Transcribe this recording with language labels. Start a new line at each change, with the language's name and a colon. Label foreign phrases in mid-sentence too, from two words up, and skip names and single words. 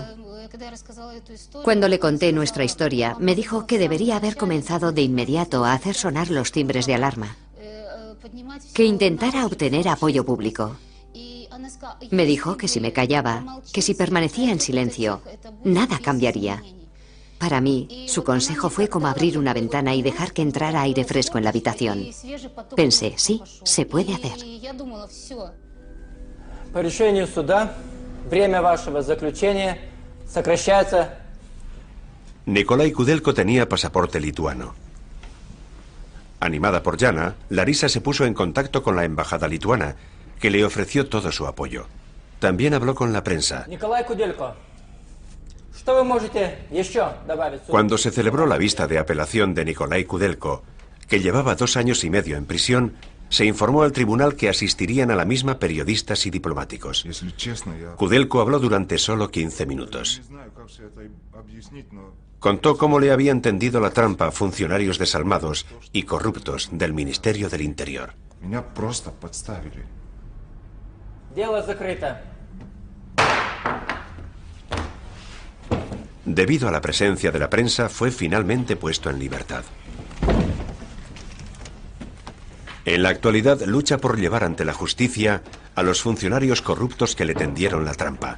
Spanish: Cuando le conté nuestra historia, me dijo que debería haber comenzado de inmediato a hacer sonar los timbres de alarma, que intentara obtener apoyo público. Me dijo que si me callaba, que si permanecía en silencio, nada cambiaría. Para mí, su consejo fue como abrir una ventana y dejar que entrara aire fresco en la habitación. Pensé, sí, se puede hacer.
Russian: По решению суда, время вашего заключения сокращается.
Spanish: Nikolai Kudelko tenía pasaporte lituano. Animada por Yana, Larisa se puso en contacto con la embajada lituana, que le ofreció todo su apoyo. También habló con la prensa.
Russian: Nikolai Kudelko, ¿что вы можете еще добавить?
Spanish: Cuando se celebró la vista de apelación de Nikolai Kudelko, que llevaba 2 años y medio en prisión, se informó al tribunal que asistirían a la misma periodistas y diplomáticos. Kudelko habló durante solo 15 minutos. Contó cómo le habían tendido la trampa a funcionarios desalmados y corruptos del Ministerio del Interior.
Russian: Дело закрыто.
Spanish: Debido a la presencia de la prensa, fue finalmente puesto en libertad. En la actualidad lucha por llevar ante la justicia a los funcionarios corruptos que le tendieron la trampa.